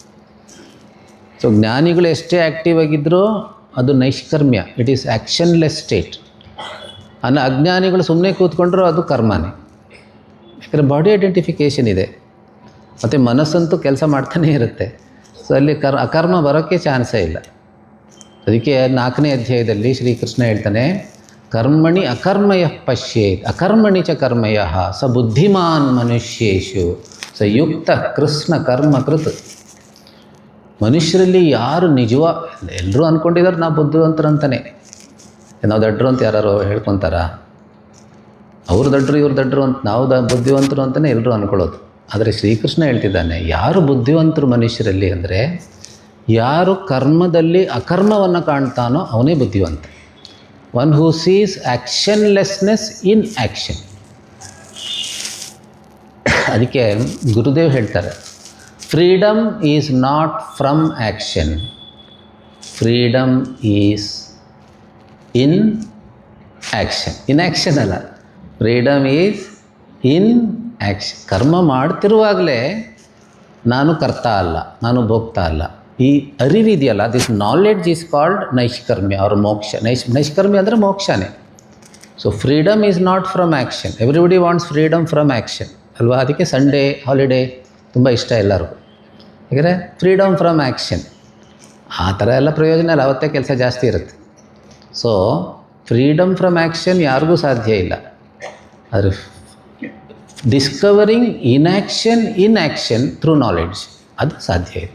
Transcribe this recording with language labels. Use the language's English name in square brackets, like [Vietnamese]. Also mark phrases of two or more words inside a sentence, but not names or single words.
[Kannada] ಸೊ ಜ್ಞಾನಿಗಳು ಎಷ್ಟೇ ಆ್ಯಕ್ಟಿವ್ ಆಗಿದ್ದರೂ ಅದು ನೈಷ್ಕರ್ಮ್ಯ, [English] it is actionless state. [Kannada] ಅಜ್ಞಾನಿಗಳು ಸುಮ್ಮನೆ ಕೂತ್ಕೊಂಡ್ರೂ ಅದು ಕರ್ಮನೇ. ಯಾಕಂದರೆ [English] body identification [Kannada] ಇದೆ, ಮತ್ತು ಮನಸ್ಸಂತೂ ಕೆಲಸ ಮಾಡ್ತಾನೇ ಇರುತ್ತೆ. ಸೊ ಅಲ್ಲಿ ಅಕರ್ಮ ಬರೋಕ್ಕೆ ಚಾನ್ಸೇ ಇಲ್ಲ. ಅದಕ್ಕೆ 4ನೇ ಅಧ್ಯಾಯದಲ್ಲಿ ಶ್ರೀಕೃಷ್ಣ ಹೇಳ್ತಾನೆ, [Sanskrit] ಕರ್ಮಣಿ ಅಕರ್ಮಯ ಪಶ್ಯೇತ್ ಅಕರ್ಮಣಿ ಚ ಕರ್ಮಯ ಸ ಬುದ್ಧಿಮಾನ್ ಮನುಷ್ಯೇಶು ಸ ಯುಕ್ತ ಕೃಷ್ಣ ಕರ್ಮ ಕೃತ್. [Kannada] ಮನುಷ್ಯರಲ್ಲಿ ಯಾರು ಎಲ್ಲರೂ ಅಂದ್ಕೊಂಡಿದ್ದಾರೆ ನಾವು ಬುದ್ಧಿವಂತರು ಅಂತಲೇ. ನಾವು ದಡ್ಡರು ಅಂತ ಯಾರು ಹೇಳ್ಕೊತಾರ? ಅವರು ದಡ್ಡರು, ಇವ್ರು ದಡ್ಡರು ಅಂತ, ನಾವು ಬುದ್ಧಿವಂತರು ಅಂತಲೇ ಎಲ್ಲರೂ ಅಂದ್ಕೊಳ್ಳೋದು. ಆದರೆ ಶ್ರೀಕೃಷ್ಣ ಹೇಳ್ತಿದ್ದಾನೆ, ಯಾರು ಬುದ್ಧಿವಂತರು ಮನುಷ್ಯರಲ್ಲಿ ಅಂದರೆ ಯಾರು ಕರ್ಮದಲ್ಲಿ ಅಕರ್ಮವನ್ನು ಕಾಣ್ತಾನೋ ಅವನೇ ಬುದ್ಧಿವಂತ. [English] One who sees actionlessness in action. [Kannada] ಅದಕ್ಕೆ ಗುರುದೇವ್ ಹೇಳ್ತಾರೆ, [English] Freedom is not from action, freedom is in action. in action ಅಲ್ಲ, freedom is in action. [Kannada] ಕರ್ಮ ಮಾಡ್ತಿರುವಾಗಲೇ ನಾನು ಕರ್ತ ಅಲ್ಲ, ನಾನು ಭೋಕ್ತ ಅಲ್ಲ. ಈ ಅರಿವಿದೆಯಲ್ಲ, [English] This knowledge is called naishkarmya or moksha. [Kannada] ನೈಷ್ಕರ್ಮ್ಯ ಅಂದರೆ ಮೋಕ್ಷನೇ. [English] So freedom is not from action. Everybody wants freedom from action [Kannada] ಅಲ್ವಾ? ಅದಕ್ಕೆ [English] Sunday holiday [Kannada] ತುಂಬ ಇಷ್ಟ ಎಲ್ಲರಿಗೂ. ಯಾಕಂದರೆ [English] freedom from action [Kannada] ಆ ಥರ ಎಲ್ಲ ಪ್ರಯೋಜನ ಇಲ್ಲ, ಅವತ್ತೇ ಕೆಲಸ ಜಾಸ್ತಿ ಇರುತ್ತೆ. [English] So freedom from action [Kannada] ಯಾರಿಗೂ ಸಾಧ್ಯ ಇಲ್ಲ. [English] ಆದರೆ discovering inaction in action through knowledge [Kannada] ಅದು ಸಾಧ್ಯ ಇದೆ.